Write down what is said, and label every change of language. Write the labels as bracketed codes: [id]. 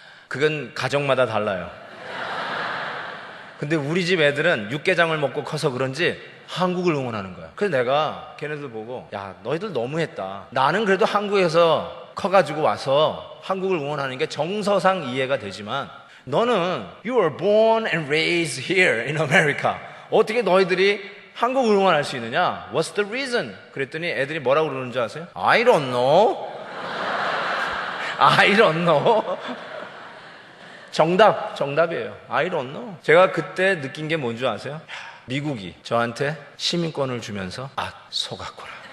[ko] 그건 가정마다 달라요. 근데 우리 집 애들은 육개장을 먹고 커서 그런지 한국을 응원하는 거야. 그래서 내가 걔네들 보고 야, 너희들 너무했다. 나는 그래도 한국에서 커가지고 와서 한국을 응원하는 게 정서상 이해가 되지만 너는 [en] you were born and raised here in America. [ko] 어떻게 너희들이 한국을 응원할 수 있느냐? [en] What's the reason? 그랬더니 애들이 뭐라고 그러는 줄 아세요? I don't know. I don't know. [ko] 정답이에요. [en] I don't know. [ko] 제가 그때 느낀 게 뭔 줄 아세요? 미국이 저한테 시민권을 주면서 속았구나.